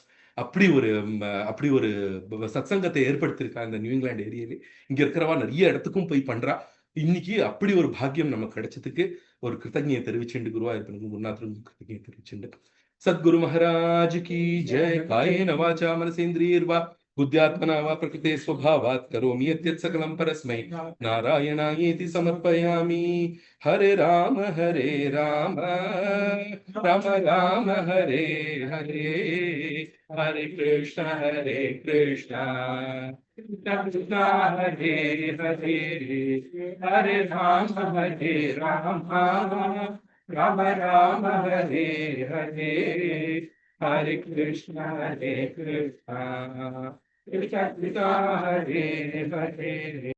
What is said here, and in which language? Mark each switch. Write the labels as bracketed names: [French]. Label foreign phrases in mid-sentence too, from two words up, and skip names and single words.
[Tamil] அப்படி ஒரு சத்சங்கத்தை ஏற்படுத்தியிருக்கா இந்த நியூ இங்கிலாந்து ஏரியாலே. இங்க இருக்கிறவா நிறைய இடத்துக்கும் போய் பண்றா. இன்னைக்கு அப்படி ஒரு பாக்கியம் நமக்கு கிடைச்சதுக்கு ஒரு கிருத்தஜையை தெரிவிச்சுண்டு குருவா இருப்பனுக்கு குருநாதரும் கிருத்தஜையை தெரிவிச்சுண்டு. [Hindi] सद्गुरु महाराज की जय. [Sanskrit] कायेन वाचा मनसेन्द्रियैर्वा बुद्ध्यात्मना वा प्रकृते स्वभावात् करोमि यद्यत् सकलं परस्मै नारायणायेति समर्पयामि। हरे राम राम राम हरे हरे, हरे कृष्ण कृष्ण कृष्ण हरे हरे, हरे राम राम राम हरे हरे, हरे कृष्ण कृष्ण कृष्ण कृष्ण हरे हरे।